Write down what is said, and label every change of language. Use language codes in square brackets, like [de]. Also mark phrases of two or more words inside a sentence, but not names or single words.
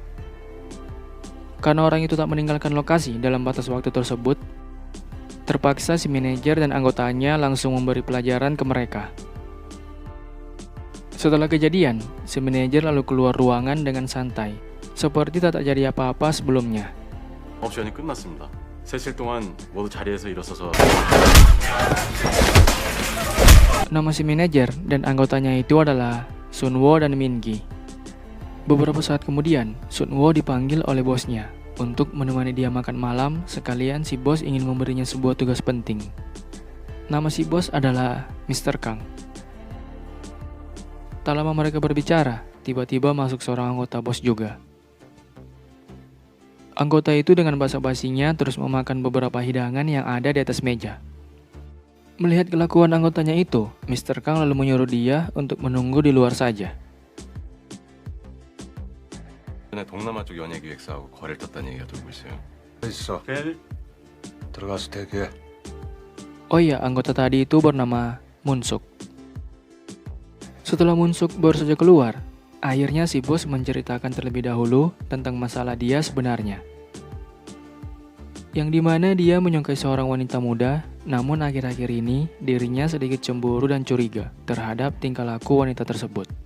[id] Karena orang itu tak meninggalkan lokasi dalam batas waktu tersebut, terpaksa si manajer dan anggotanya langsung memberi pelajaran ke mereka. Setelah kejadian, si manajer lalu keluar ruangan dengan santai, seperti tak terjadi apa-apa sebelumnya. [ko] 옵션이 끝났습니다. 3실 동안 모두 자리에서 일어서서 [id] Nama si manajer dan anggotanya itu adalah Sunwo dan Mingi. Beberapa saat kemudian, Sunwo dipanggil oleh bosnya untuk menemani dia makan malam, sekalian si bos ingin memberinya sebuah tugas penting. Nama si bos adalah Mr. Kang. Tak lama mereka berbicara, tiba-tiba masuk seorang anggota bos juga. Anggota itu dengan basa-basinya terus memakan beberapa hidangan yang ada di atas meja. Melihat kelakuan anggotanya itu, Mr. Kang lalu menyuruh dia untuk menunggu di luar saja. [ko] 전에 동남아 쪽 연예 기획사하고 거래를 떴다는 얘기가 돌고 있어요. 있어. 들어가서 대기해. [id] Oh iya, anggota tadi itu bernama Munsuk. Setelah Munsuk baru saja keluar, akhirnya si bos menceritakan terlebih dahulu tentang masalah dia sebenarnya. Yang dimana dia menyukai seorang wanita muda, namun akhir-akhir ini dirinya sedikit cemburu dan curiga terhadap tingkah laku wanita tersebut.